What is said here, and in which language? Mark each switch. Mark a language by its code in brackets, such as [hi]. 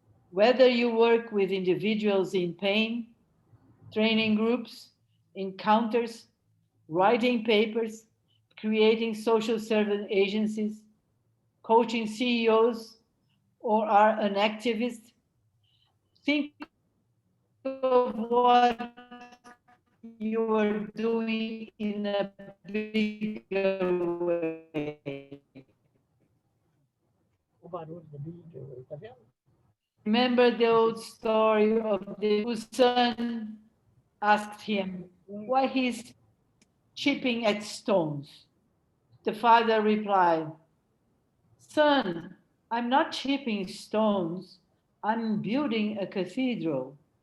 [en] Whether you work with individuals in pain, training groups, encounters, writing papers, creating social service agencies, coaching CEOs, or are an activist. Think of what you are doing in a bigger way. [pt] O barulho do vídeo, tá vendo? [en] Remember the old story of the whose son asked him why he's chipping at stones. The father replied, "Son, I'm not chipping stones, I'm building a cathedral."